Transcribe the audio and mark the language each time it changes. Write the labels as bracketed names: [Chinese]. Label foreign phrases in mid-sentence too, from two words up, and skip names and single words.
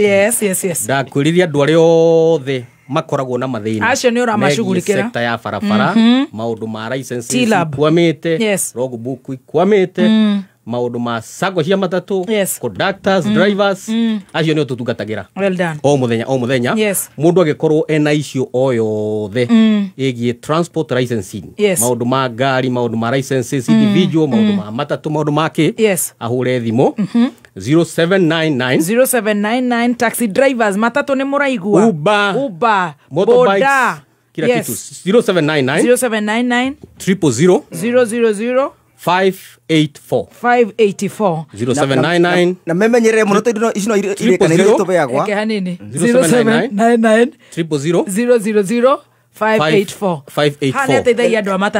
[English] Yes. [Kikuyu] Ndakwĩrĩria andũ arĩa othe makoragwo na mathĩna. Acio nĩ ũramacugurĩkĩra. Sector ya barabara, maũndũ ma licenses ikwamĩte, logbook ikwamĩte, maũndũ ma sacco cia matatũ, [English] conductors, drivers, [Kikuyu] acio nĩ ũtũtungatagĩra. [English] Well done. [Kikuyu] O mũthenya mũndũ agĩkorwo ena icio o yothe ĩgiĩ [English] transport licensing, [Kikuyu] maũndũ ma ngari, maũndũ ma [English] licenses individual, [Kikuyu] maũndũ ma matatũ, maũndũ make ahũre thimũ 0799 [English] taxi drivers [Kikuyu] matatũ nĩ mũraigua, Uber motorbikes, [Swahili] kila kitu 0799 000 584 0799 [Kikuyu] na memenyerere muno tondu ici no irekanire tubeagwa eke hanini 0799 000 584 hana teithagia andå a matatå